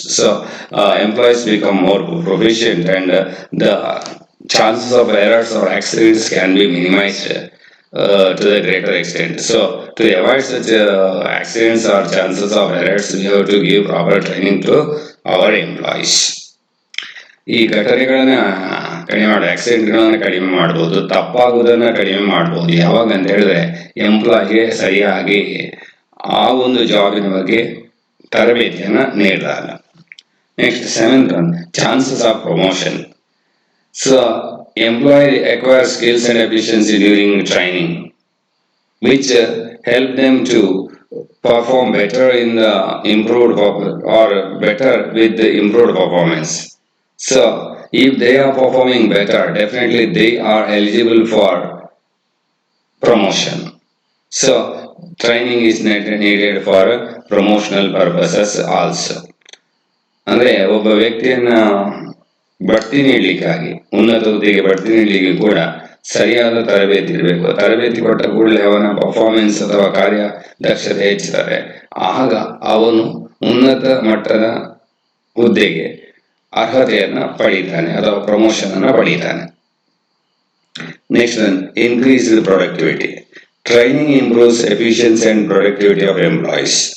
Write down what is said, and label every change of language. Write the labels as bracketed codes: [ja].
[en] So employees become more proficient, and the chances of errors or accidents can be minimized to the greater extent. So to avoid such accidents or chances of errors, we have to give proper training to our employees. [kn] ಈ ಘಟನೆಗಳನ್ನ ಕಡಿಮೆ ಮಾಡಿ ಆಕ್ಸಿಡೆಂಟ್ಗಳನ್ನ ಕಡಿಮೆ ಮಾಡ್ಬೋದು, ತಪ್ಪಾಗುವುದನ್ನ ಕಡಿಮೆ ಮಾಡ್ಬೋದು. ಯಾವಾಗ ಅಂತ ಹೇಳಿದ್ರೆ ಎಂಪ್ಲಾಯಿಗೆ ಸರಿಯಾಗಿ ಆ ಒಂದು ಜಾಬಿನ ಬಗ್ಗೆ ತರಬೇತಿಯನ್ನ ನೀಡಿದಾಗ. [en] Next seventh one, chances of promotion. So employee acquire skills and efficiency during training, which help them to perform better in the improved or better with the improved performance. So if they are performing better, definitely they are eligible for promotion. So training is needed for promotional purposes also. [kn] ಅಂದ್ರೆ ಒಬ್ಬ ವ್ಯಕ್ತಿಯನ್ನ ಬಡ್ತಿ ನೀಡಲಿಕ್ಕಾಗಿ, ಉನ್ನತ ಹುದ್ದೆಗೆ ಬಡ್ತಿ ನೀಡಲಿಕ್ಕೆ ಕೂಡ ಸರಿಯಾದ ತರಬೇತಿ ಇರಬೇಕು. ತರಬೇತಿ ಕೊಟ್ಟ ಕೂಡಲೇ ಅವನ ಪರ್ಫಾರ್ಮೆನ್ಸ್ ಅಥವಾ ಕಾರ್ಯ ದಕ್ಷತೆ ಹೆಚ್ಚುತ್ತದೆ. ಆಗ ಅವನು ಉನ್ನತ ಮಟ್ಟದ ಹುದ್ದೆಗೆ ಅರ್ಹತೆಯನ್ನ ಪಡೀತಾನೆ ಅಥವಾ ಪ್ರಮೋಷನ್ ಅನ್ನ ಪಡೀತಾನೆ. [en] Next one, increased productivity. Training improves efficiency and productivity of employees.